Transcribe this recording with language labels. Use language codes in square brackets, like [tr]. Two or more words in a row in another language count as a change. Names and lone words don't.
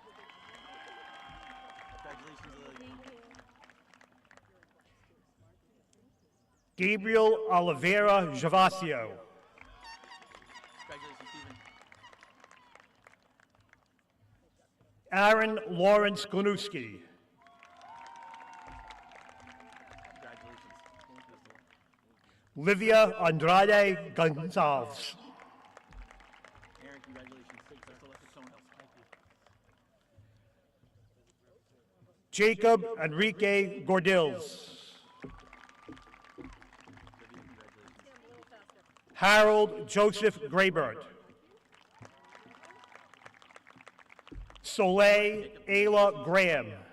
[en] Gabriel Oliveira Javasio. Aaron Lawrence Glanowski. Livia Andrade Gonzalez. Aaron, congratulations. Best of luck with someone else. Thank you. Jacob Enrique Gordills. Harold Joseph Graybert. Soleil Ayla Graham.